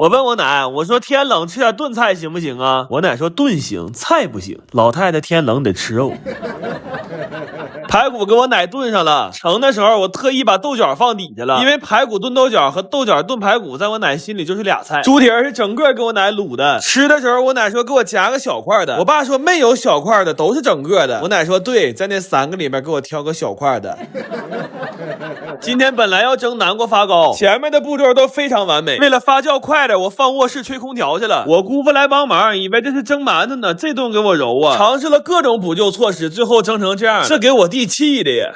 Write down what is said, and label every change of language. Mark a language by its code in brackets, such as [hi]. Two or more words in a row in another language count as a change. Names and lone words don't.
[zh] 我問我奶，我說天冷吃點燉菜行不行啊？我奶說燉行，菜不行。老太太天冷得吃肉。排骨给我奶炖上了，盛的时候我特意把豆角放底下了，因為排骨炖豆角和豆角炖排骨在我奶心裡就是俩菜。豬蹄是整個給我奶滷的，吃的時候我奶說給我夾個小塊的，我爸說沒有小塊的，都是整個的。我奶說對，在那3個裡面給我挑個小塊的。今天本來要蒸南瓜發糕，前面的步驟都非常完美，為了發酵快點，我放臥室吹空調去了。我姑父來幫忙，以為這是蒸饅頭呢，這頓給我揉啊，嘗試了各種補救措施，最後蒸成這樣，這給我弟氣的呀。